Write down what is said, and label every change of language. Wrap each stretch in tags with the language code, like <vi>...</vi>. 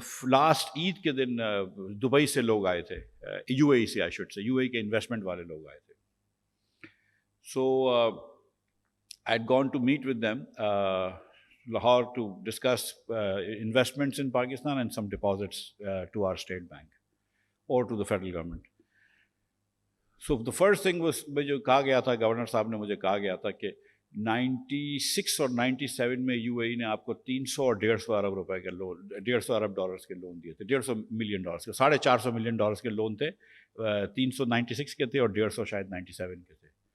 <ur>Last عید کے دن Dubai سے لوگ آئے تھے, یو اے ای سے آئی شوڈ سے, یو اے ای کے انویسٹمنٹ والے لوگ آئے تھے.</ur> <en>So I had gone to meet with them Lahore to discuss investments in Pakistan and some deposits to our state bank or to the federal government. So the first thing was,</en> <ur>مجھے کہا گیا تھا, governor صاحب نے مجھے کہا گیا تھا کہ 96 اور 97 میں یو اے ای نے آپ کو 300 اور 150 ارب روپے کے لون, 150 ارب ڈالرس کے لون دیے تھے, 150 ملین ڈالرس کے, 450 ملین ڈالرس کے لون تھے, 396 کے تھے اور 150 شاید 97 کے تھے.</ur>